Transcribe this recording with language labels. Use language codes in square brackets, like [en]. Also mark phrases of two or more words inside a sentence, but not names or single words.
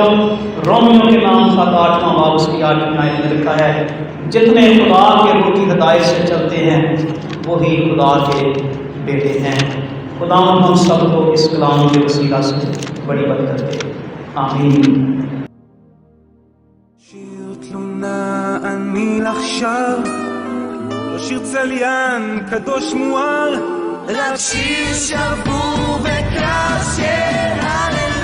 [ur] رومیوں کے نام خط 8واں باب اس کی 8ویں آیت میں لکھا ہے جتنے خدا کے روح کی ہدایت سے چلتے ہیں وہی خدا کے بیٹے ہیں. خدا ہم سب کو اس کلام کے وسیلہ سے بڑی برکت دے. آمین. [he] שיר תלונה אני עכשיו, לא שיר צליין קדוש מואר, רק שיר שבור וקר של